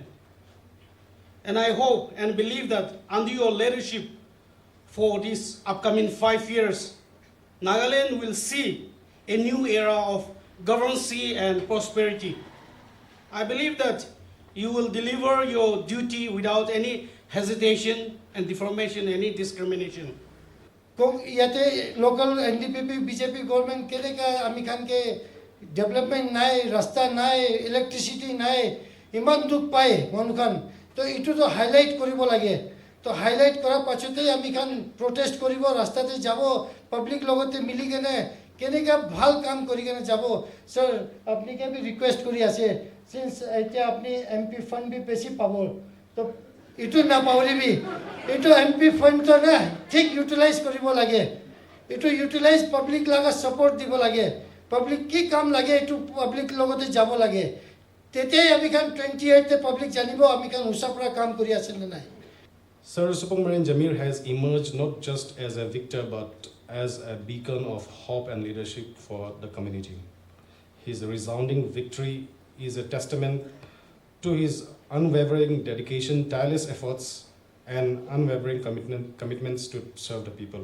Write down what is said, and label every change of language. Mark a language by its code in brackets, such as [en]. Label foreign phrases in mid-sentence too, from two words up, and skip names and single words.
[en] And I hope and believe that under your leadership for these upcoming 5 years, Nagaland will see a new era of governance and prosperity. I believe that you will deliver your duty without any hesitation and deformation, any discrimination. [nag] Yate local NDPP, BJP government keneka ami khan ke development nai, rasta nai, electricity nai, iman duk pai manukhan. To itu to highlight koribo lage. To highlight kora pachote ami khan protest koribo, rastate jabo, public logote mili kene keneka bhal kam kori kene jabo. Sir, apni ke bhi request kori ase. Since aite apni MP fund bhi beshi pabo. To itu na pauri bhi. Itu MP fund to na thik utilize koribo lage. Itu utilize public laga support dibo lage. Public ki kam lage itu public logote jabo lage. Tete ami khan 28 te public janibo ami khan usapra kam kori asen nai. [en] Sir Supangmarin Jamir has emerged not just as a victor but as a beacon of hope and leadership for the community. His resounding victory is a testament to his unwavering dedication, tireless efforts, and unwavering commitments to serve the people.